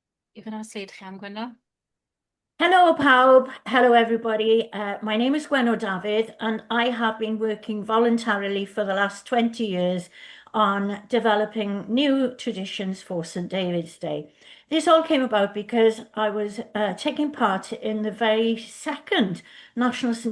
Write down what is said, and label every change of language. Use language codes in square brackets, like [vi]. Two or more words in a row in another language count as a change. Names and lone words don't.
[cy] Ifan ar sleid chi am Gwenno. Hello, pawb. [en] Hello, everybody. My name is Gwenno David, and I have been working voluntarily for the last 20 years on developing new traditions for St. David's Day. This all came about because I was taking part in the very second National St.